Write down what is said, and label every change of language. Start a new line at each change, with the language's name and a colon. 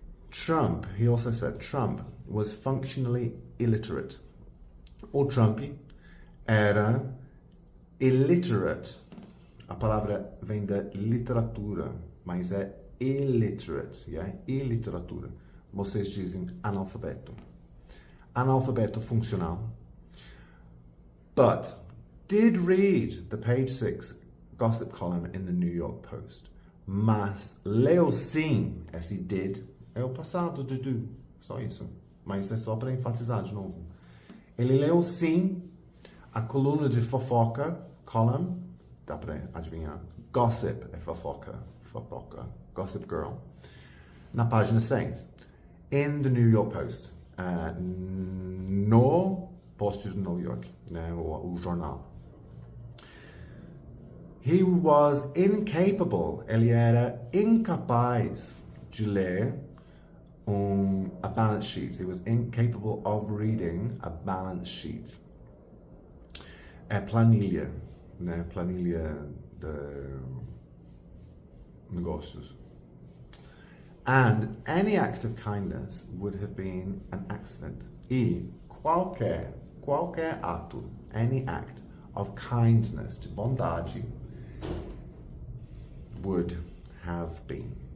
English: Trump, he also said, Trump was functionally illiterate.
Portuguese: O Trump era illiterate. A palavra vem da literatura, mas é illiterate, iliteratura. Vocês dizem analfabeto. Analfabeto funcional.
English: But did read the page 6 gossip column in the New York Post.
Portuguese: Mas leu sim, esse did, é o passado de do, só isso. Mas é só para enfatizar de novo. Ele leu sim a coluna de fofoca, column, dá para adivinhar. Gossip é fofoca. Gossip Girl. Na página 6. In the New York Post. No Post de New York. Né, o jornal.
English: He was incapable.
Portuguese: Ele era incapaz de ler a
English: balance sheet. He was incapable of reading a balance sheet.
Portuguese: É planilha. Né, planilha de negócios.
English: And any act of kindness would have been an accident.
Portuguese: E qualquer ato,
English: any act of kindness,
Portuguese: de bondade,
English: would have been.